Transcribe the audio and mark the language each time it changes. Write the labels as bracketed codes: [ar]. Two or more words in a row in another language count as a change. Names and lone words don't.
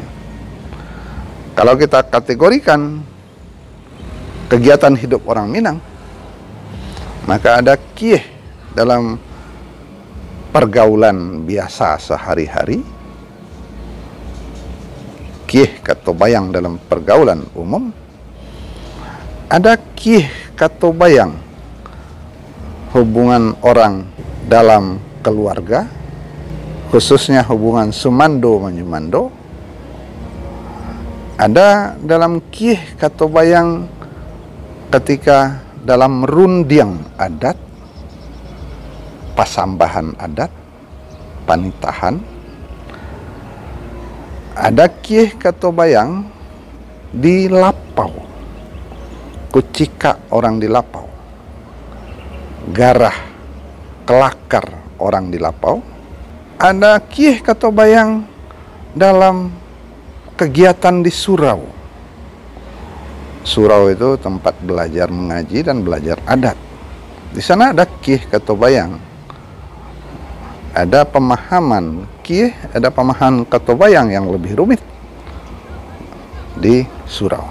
[id] Kalau kita kategorikan kegiatan hidup orang Minang, maka ada kieh dalam pergaulan biasa sehari-hari, [min] kieh kato bayang [id] dalam pergaulan umum, ada [min] kieh kato bayang [id] hubungan orang dalam keluarga, khususnya hubungan [min] sumando menyumando. [id] Ada dalam [min] kieh kato bayang [id] ketika dalam [min] rundiang adat, pasambahan adat, panitahan. [id] Ada [min] kieh kato bayang [id] di lapau, kucika orang di lapau, garah kelakar orang di lapau. Ada [min] kieh kato bayang [id] dalam kegiatan di surau. Surau itu tempat belajar mengaji dan belajar adat. Di sana ada [min] kieh kato bayang. [id] Ada pemahaman kieh, ada pemahaman [min] kato bayang [id] yang lebih rumit di surau.